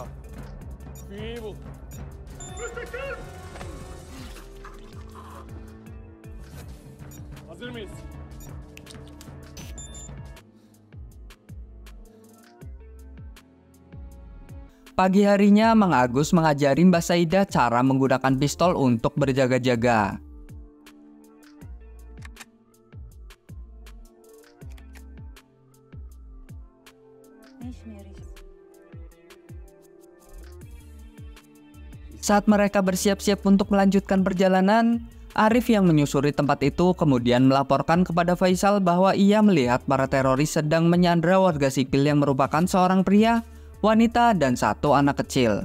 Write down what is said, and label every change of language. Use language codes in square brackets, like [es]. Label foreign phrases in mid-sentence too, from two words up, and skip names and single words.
[tr] Üyeyi bul. Hazır mıyız? [id] Pagi harinya, Mang Agus mengajari Mbak Saida cara menggunakan pistol untuk berjaga-jaga. [tr] Ne işime yarayacak? [id] Saat mereka bersiap-siap untuk melanjutkan perjalanan, Arif yang menyusuri tempat itu kemudian melaporkan kepada Faisal bahwa ia melihat para teroris sedang menyandra warga sipil yang merupakan seorang pria, wanita, dan satu anak kecil.